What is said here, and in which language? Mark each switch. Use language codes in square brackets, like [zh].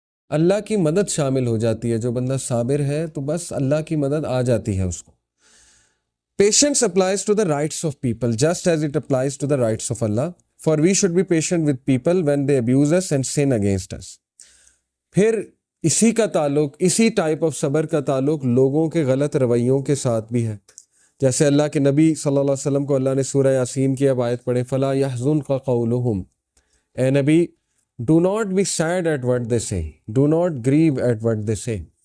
[ur] اللہ کی مدد شامل ہو جاتی ہے. جو بندہ صابر ہے تو بس اللہ کی مدد آ جاتی ہے اس کو. [en] Patience applies to the rights of people just as it applies to the rights of Allah. For we should be patient with people when they abuse us and sin against us. [ur] پھر اسی کا تعلق، اسی type of صبر کا تعلق لوگوں کے غلط رویوں کے ساتھ بھی ہے. جیسے اللہ کے نبی صلی اللہ علیہ وسلم کو اللہ نے سورہ یاسین کی اب آیت پڑھیں، [ar] فَلَا يَحْزُنْكَ قَوْلُهُمْ، [ur] اے نبی [en] do not be sad at what they say, [ur] do not grieve at what they say.